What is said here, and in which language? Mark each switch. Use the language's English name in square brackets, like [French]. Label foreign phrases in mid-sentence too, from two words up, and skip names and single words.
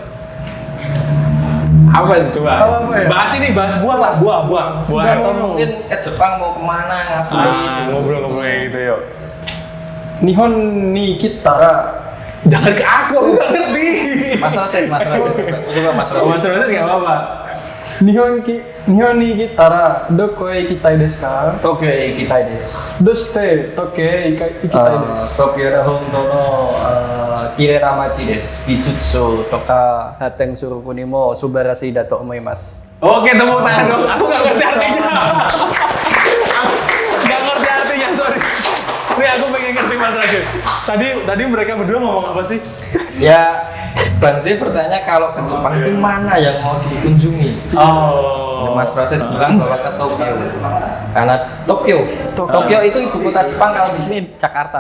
[Indonesian] Apa itu coba? Bahas buah. Atau mungkin ke Jepang mau kemana, ngapain? Ngobrol gitu yuk. [Japanese] 日本に来たら. [Indonesian] Jangan ke aku nggak ngerti. Mas Rosid. Coba Mas Rosid. Mas Rosid nggak apa-apa. [Japanese] 日本に来たらどこへ行きたいですか? 東京行きたいです. どうして東京行きたいです. 東京だ本当のきれいな町です. 美術とか発展する国にも素晴らしいだと思います. [Indonesian] Oke, tepuk tangan dong. Aku nggak ngerti artinya. Nggak ngerti artinya, sorry. Nih aku pengen ngerti Mas Ragil. Tadi mereka berdua ngomong apa sih? Ya, Bang Jai bertanya kalau ke Jepang itu mana yang mau dikunjungi. Mas Rosid bilang bahwa ke Tokyo. Karena Tokyo itu ibu kota Jepang, kalau di sini Jakarta.